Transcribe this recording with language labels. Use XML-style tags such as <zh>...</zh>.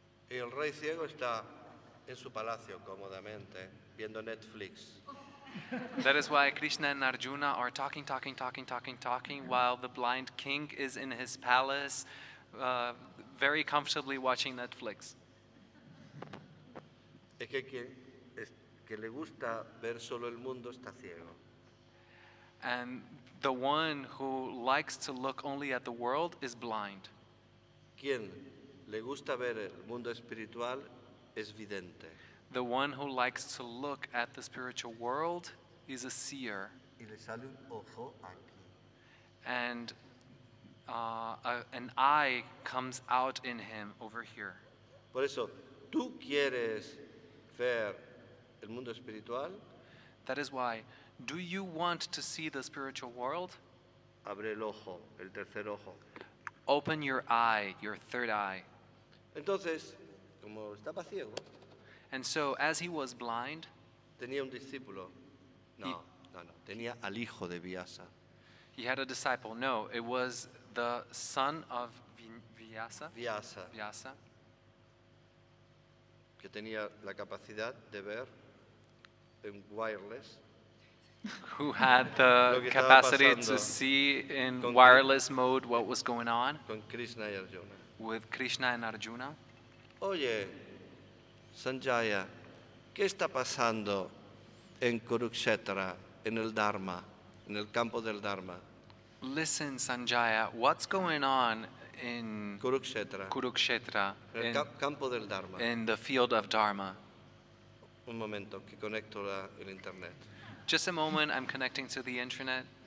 <es>Y el rey ciego está en su palacio cómodamente, viendo Netflix.</es> <en>That is why Krishna and Arjuna are talking, while the blind king is in his palace, very comfortably watching Netflix.</en> <es>Es que le gusta ver solo el mundo está ciego.</es> <en>And the one who likes to look only at the world is blind.</en> <es>Quien le gusta ver el mundo espiritual es vidente.</es> <en>The one who likes to look at the spiritual world is a seer.</en> <es>Y le sale un ojo aquí.</es> <en>And an eye comes out in him over here.</en> <es>Por eso, ¿tú quieres ver el mundo espiritual?</es> <en>That is why, do you want to see the spiritual world?</en> <es>Abre el ojo, el tercer ojo.</es> <en>Open your eye, your third eye.</en> <es>Entonces, como estaba ciego,</es> <en>And so, as he was blind,</en> <es>tenía un discípulo. No, tenía al hijo de Vyasa.</es> <en>he had a disciple. No, it was the son of Vyasa,</en> <es>Vyasa, que tenía la capacidad de ver en wireless.</es> <en>who had</en> <es>Lo</es> <en>the</en> <es>que estaba</es> <en>capacity</en> <es>pasando</es> <en>to see in</en> <es>con</es> <en>wireless mode what was going on</en> <es>Con Krishna y Arjuna.</es> <en>with Krishna and Arjuna.</en> <es>Oye, Sanjaya, ¿qué está pasando en Kurukshetra, en el Dharma, en el campo del Dharma?</es> <en>Listen, Sanjaya, what's going on in Kurukshetra, Kurukshetra,</en> <es>en el campo del Dharma.</es> <en>in the field of Dharma?</en> <es>Un momento, que conecto el internet.</es> <en>Just a moment, I'm connecting to the internet.</en>